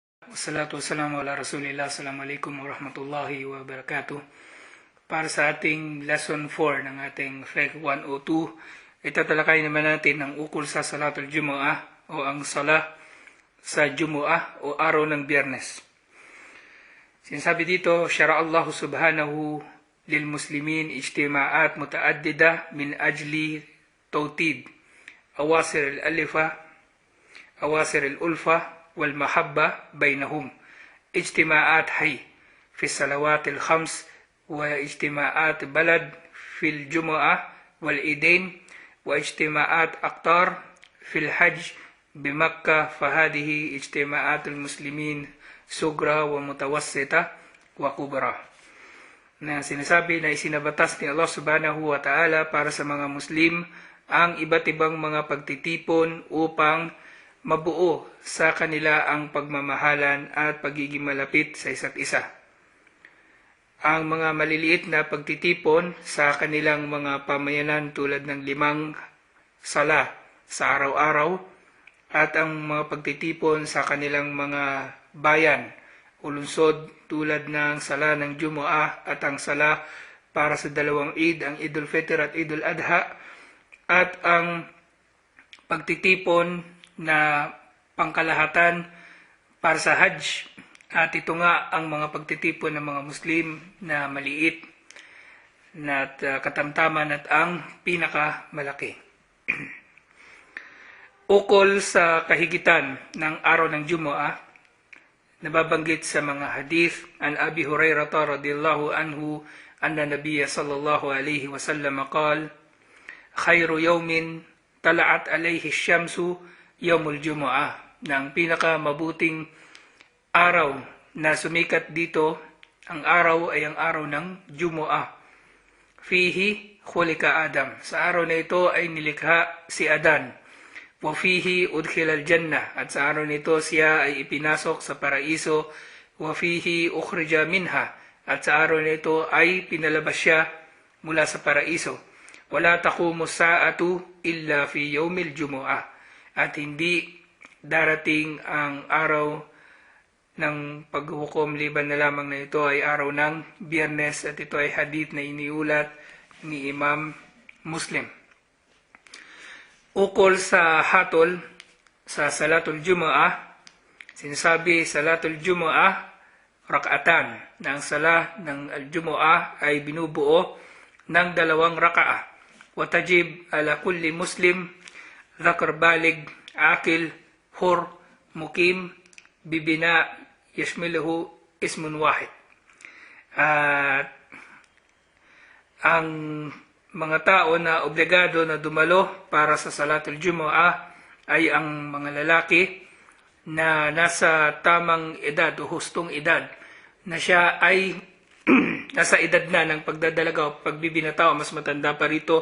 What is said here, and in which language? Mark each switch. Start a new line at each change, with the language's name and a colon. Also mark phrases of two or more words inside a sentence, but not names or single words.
Arabic: والصلاة والسلام على رسول الله. السلام عليكم ورحمة الله وبركاته.
Filipino: Para sa ating lesson 4 ng ating FEC 102, itatalakay naman natin ang ukol sa
Arabic: صلاة الجمعة
Filipino: o ang Salah sa Jumu'ah o araw ng Biyernes. Sinasabi dito,
Arabic: شرع الله سبحانه للمسلمين اجتماعات متعددة من أجل توطيد أواصر الألفة أواصر الألفة والمحبة بينهم اجتماعات حي في الصلوات الخمس واجتماعات بلد في الجمعة والعيدين واجتماعات أقطار في الحج بمكة فهذه اجتماعات المسلمين صغرى ومتوسطة وكبرى.
Filipino: Na sinasabi na isinabatas ni Allah
Arabic: سبحانه وتعالى
Filipino: para sa mga Muslim ang iba't ibang mga pagtitipon upang mabuo sa kanila ang pagmamahalan at pagiging malapit sa isa't isa. Ang mga maliliit na pagtitipon sa kanilang mga pamayanan tulad ng 5 sala sa araw-araw at ang mga pagtitipon sa kanilang mga bayan o lungsod tulad ng sala ng Jumu'ah at ang sala para sa 2 Eid, ang Eid al-Fitr at Eid al-Adha, at ang pagtitipon na pangkalahatan para sa Hajj, at ito nga ang mga pagtitipon ng mga Muslim na maliit na katamtaman at ang pinakamalaki. Ukol sa kahigitan ng araw ng Jumu'ah, nababanggit sa mga hadith
Arabic: عن أبي هريرة رضي الله عنه أن النبي صلى الله عليه وسلم قال خير يوم طلعت عليه الشمس يوم الجمعة,
Filipino: na ang pinakamabuting araw na sumikat dito, ang araw ay ang araw ng Jumu'ah.
Arabic: فيه خلق آدم,
Filipino: sa araw na ito ay nilikha si Adan.
Arabic: وفيه أدخل الجنة,
Filipino: at sa araw na ito siya ay ipinasok sa paraiso.
Arabic: وفيه أخرج منها,
Filipino: at sa araw na ito ay pinalabas siya mula sa paraiso.
Arabic: ولا تقوم الساعة إلا في يوم الجمعة,
Filipino: at hindi darating ang araw ng paghukom liban na lamang na ito ay araw ng Biyernes, at ito ay hadith na iniulat ni Imam Muslim. Ukol sa hatol sa
Arabic: صلاة الجمعة,
Filipino: sinasabi
Arabic: صلاة الجمعة ركعتان,
Filipino: na ang sala ng Al-Jumu'ah ay binubuo ng 2 raka'ah.
Arabic: وتجب على كل مسلم ذكر بالغ عاقل حر مقيم ببناء يشمله اسم واحد.
Filipino: Ang mga tao na obligado na dumalo para sa
Arabic: صلاة الجمعة
Filipino: ay ang mga lalaki na nasa tamang edad o hustong edad, na siya ay nasa edad na ng pagdadalaga o pagbibinata o mas matanda pa rito.